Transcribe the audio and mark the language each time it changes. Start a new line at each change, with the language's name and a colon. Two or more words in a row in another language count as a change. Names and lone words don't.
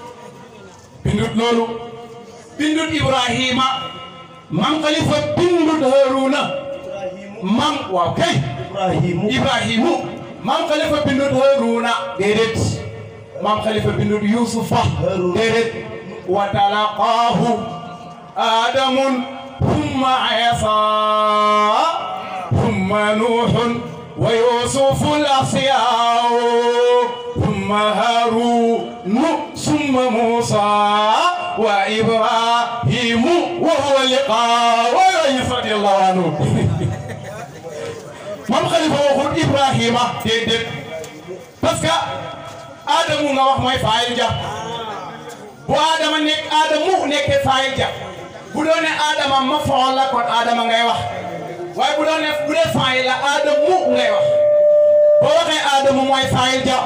Wolof: bindut Ibrahima maam Khalifa bindut Haruna maam waaw kay Ibrahimu maam Khalifa bindut Haruna déedéet maam Khalifa bindut Yusufa déedéet
Arabic: وتلقاه آدمُ ثم عيسى ثم نوحٌ ويوسفُ الأسياءُ ثم هارونُ ثم موسى وإبراهيمُ وهو لقاءُ رضي الله عنه
Wolof: maam Khalifa waxul Ibrahima déedéet parce que Adamu nga wax mooy faayil ja bu Adama Adamu nekkee faayil ja bu doon ne Adama ma fool la kon Adama ngay wax waaye bu doon ne bu dee faayil la Adamu ngay wax boo waxee Adamu mooy faayil ja